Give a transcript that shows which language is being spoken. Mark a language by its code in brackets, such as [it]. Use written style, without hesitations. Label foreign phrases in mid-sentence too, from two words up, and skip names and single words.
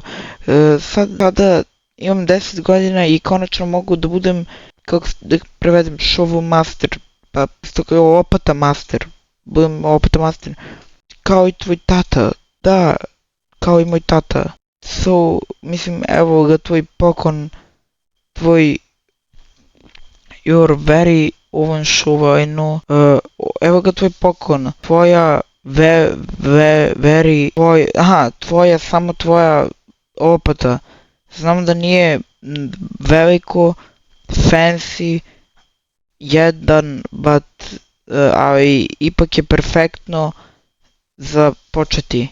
[bs] Sada imam 10 godina i konačno mogu da budem, kako da prevedem, [en] shovel master. [bs] Pa isto kao lopata master. Budem lopata master. Kao i tvoj tata. Da, kao i moj tata. So, mislim, evo ga tvoj poklon. [en] You're very uvanšuva, I know. [bs] Evo ga tvoj poklon. Samo tvoja lopata. Znam da nije veliko, fancy, ali ipak je perfektno za početi.